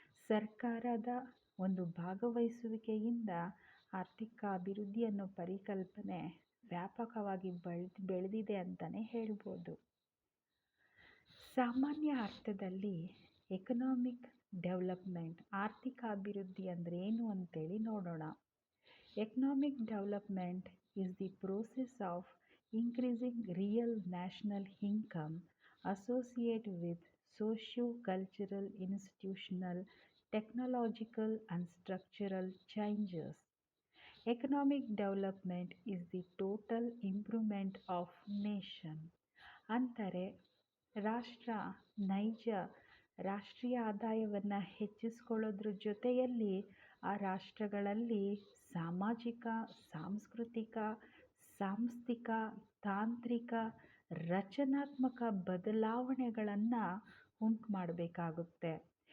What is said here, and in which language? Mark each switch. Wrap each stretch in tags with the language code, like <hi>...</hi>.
<kn>ಸರ್ಕಾರದ ಒಂದು ಭಾಗವಹಿಸುವಿಕೆಯಿಂದ ಆರ್ಥಿಕ ಅಭಿವೃದ್ಧಿ ಅನ್ನೋ ಪರಿಕಲ್ಪನೆ ವ್ಯಾಪಕವಾಗಿ ಬೆಳೆದಿದೆ ಅಂತಲೇ ಹೇಳ್ಬೋದು. ಸಾಮಾನ್ಯ ಅರ್ಥದಲ್ಲಿ ಎಕನಾಮಿಕ್ ಡೆವಲಪ್ಮೆಂಟ್ ಆರ್ಥಿಕ ಅಭಿವೃದ್ಧಿ ಅಂದರೆ ಏನು ಅಂತೇಳಿ ನೋಡೋಣ.</kn> <en>Economic development is the process of increasing real national income associated with socio-cultural, institutional, technological, and structural changes. Economic development is the total improvement of nation.</en> <kn>ಅಂದರೆ ರಾಷ್ಟ್ರ ನೈಜ ರಾಷ್ಟ್ರೀಯ ಆದಾಯವನ್ನು ಹೆಚ್ಚಿಸ್ಕೊಳ್ಳೋದ್ರ ಜೊತೆಯಲ್ಲಿ ಆ ರಾಷ್ಟ್ರಗಳಲ್ಲಿ ಸಾಮಾಜಿಕ, ಸಾಂಸ್ಕೃತಿಕ, ಸಾಂಸ್ಥಿಕ, ತಾಂತ್ರಿಕ, ರಚನಾತ್ಮಕ ಬದಲಾವಣೆಗಳನ್ನು ಉಂಟು ಮಾಡಬೇಕಾಗುತ್ತೆ.</kn>